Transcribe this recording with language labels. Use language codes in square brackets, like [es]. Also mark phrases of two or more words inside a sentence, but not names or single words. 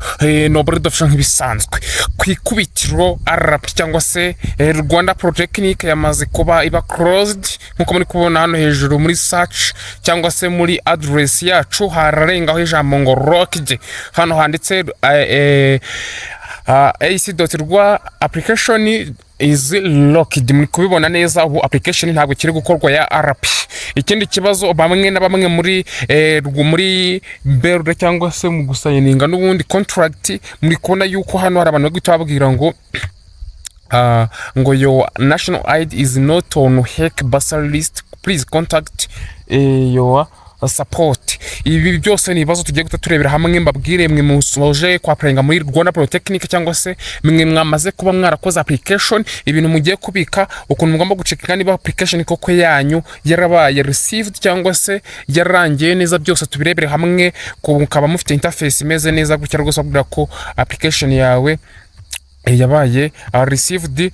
[rw] Nobody dafasha nk'ibisanzwe ku ikubitiro RP cyangwa se Rwanda Polytechnic yamaze kuba iba closed nkuko muri kubona hano hejuru muri search cyangwa se muri address yacu hararengaho ijambo ngo locked. [en] Hano handitse HEC application is locked. [rw] Muri kubibona neza ubu application ntabwo kiri gukorwa ya RP. Ikindi kibazo bamwe na bamwe muri BRD cyangwa se mu gusayininga n'ubundi contract muri kubona yuko hano hari abantu bagita babwira ngo [en] your national ID is not on HEC Bursary List, please contact your support. [rw] Ibi byose ni ibibazo tugiye turebera hamwe mbabwire mwe musoje kwa applyinga muri Rwanda Polytechnic cyangwa se mwe mwamaze kuba mwarakoze application, ibintu mugiye kubika ukuntu mugomba gucekinga niba application koko yanyu yarabaye received cyangwa se yarangiye neza, byose tubirebere hamwe kaba mufite interface imeze neza gutya rwose kugira ko application yawe yabaye received.